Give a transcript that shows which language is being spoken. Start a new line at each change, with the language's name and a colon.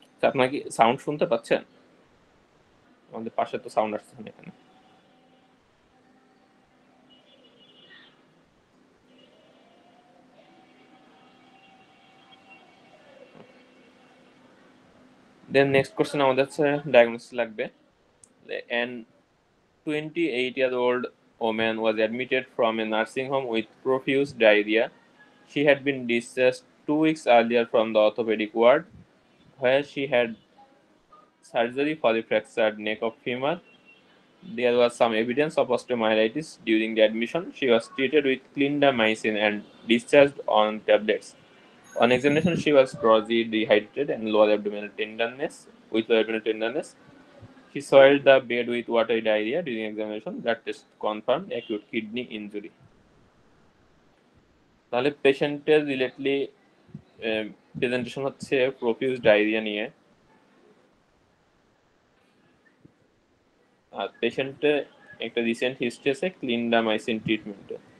Bangla: আপনারা কি সাউন্ড শুনতে পাচ্ছেন? আমাদের পাশে তো সাউন্ড আসছে না এখানে। দেন নেক্সট কোশ্চেন আমাদের হচ্ছে ডায়াগনোসিস লাগবে।
English: An 28-year-old woman was admitted from a nursing home with profuse diarrhea. She had been discharged 2 weeks earlier from the orthopedic ward, where she had surgery for a fractured neck of femur. There was some evidence of osteomyelitis during the admission. She was treated with clindamycin and discharged on tablets. On examination, she was drowsy, dehydrated, and lower abdominal tenderness. With lower abdominal tenderness, she soiled the bed with watery diarrhea during examination. Blood test confirmed acute kidney injury.
Bangla: তাহলে পেশেন্টের রিলেটলি presentation হচ্ছে profuse diarrhoea নিয়ে, আর পেশেন্টের একটা recent history আছে clindamycin ট্রিটমেন্টে।